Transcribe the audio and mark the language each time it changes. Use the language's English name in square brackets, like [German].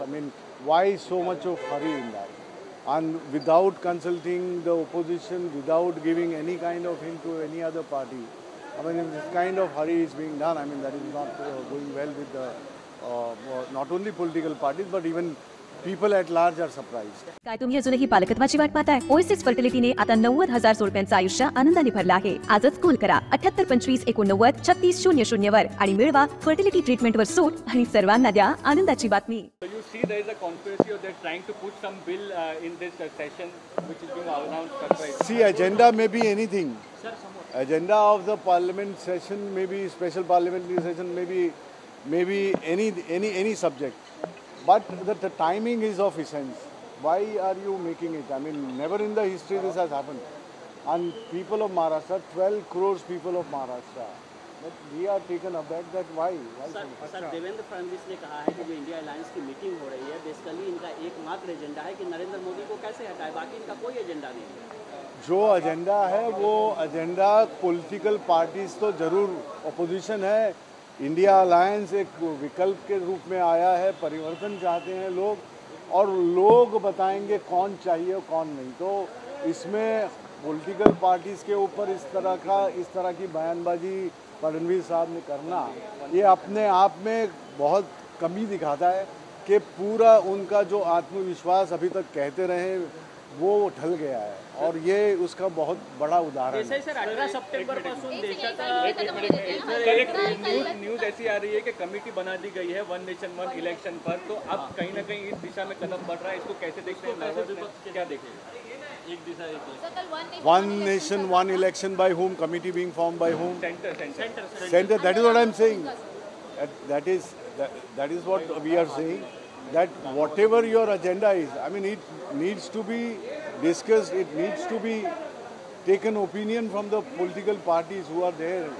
[English] I mean, why so much of hurry in that? And without consulting the opposition, without giving any kind of hint to any other party, I mean, if this kind of hurry is being done, I mean, that is not going well with the not only political parties, but even people at large are surprised. [Marathi] काय तुम्ही अजूनही पालकत्वाची वाट पाहताय? Oasis फर्टिलिटीने आता 90,000 जोडप्यांचं आयुष्य आनंदाने भरलं आहे. आजच कॉल करा 782589 वर आणि मिळवा फर्टिलिटी ट्रीटमेंट वर सूट आणि सर्वांना द्या आनंदाची बातमी. [English] So you see there is a conspiracy or they're trying to put some bill in this session which is being announced surprise. See, agenda may be anything. Agenda of the parliament session may be special parliamentary session, maybe any subject. But the timing is of essence. Why are you making it? I mean, never in the history this has happened. And people of Maharashtra, 12 crores people of Maharashtra, but we are taken aback that why? [Hindi] Sir Devendra Fadnavis ने कहा है कि जो India alliance की meeting हो रही है, basically इनका एकमात्र एजेंडा है कि नरेंद्र मोदी को कैसे हटाए, बाकी इनका कोई एजेंडा नहीं है. जो एजेंडा है वो एजेंडा पॉलिटिकल पार्टीज तो जरूर अपोजिशन है. इंडिया अलायंस एक विकल्प के रूप में आया है. परिवर्तन चाहते हैं लोग और लोग बताएंगे कौन चाहिए और कौन नहीं. तो इसमें पॉलिटिकल पार्टीज के ऊपर इस तरह की बयानबाजी फडणवीस साहब ने करना, ये अपने आप में बहुत कमी दिखाता है कि पूरा उनका जो आत्मविश्वास अभी तक कहते रहे वो ढल गया है. और ये उसका बहुत बड़ा उदाहरण है. [Marathi] सर 18 सप्टेंबर पासून देशाचा [Hindi] न्यूज ऐसी आ रही है कि कमेटी बना दी गई है वन नेशन वन इलेक्शन पर. तो अब कहीं ना कहीं इस दिशा में कदम बढ़ रहा है. इसको कैसे देखते हैं, क्या देखेंगे? एक दिशा एक [English] One nation one election by whom? Committee being formed by whom? Center. That is what I am saying. That is what we are saying. That whatever your agenda is, I mean, it needs to be discussed. It needs to be taken opinion from the political parties who are there.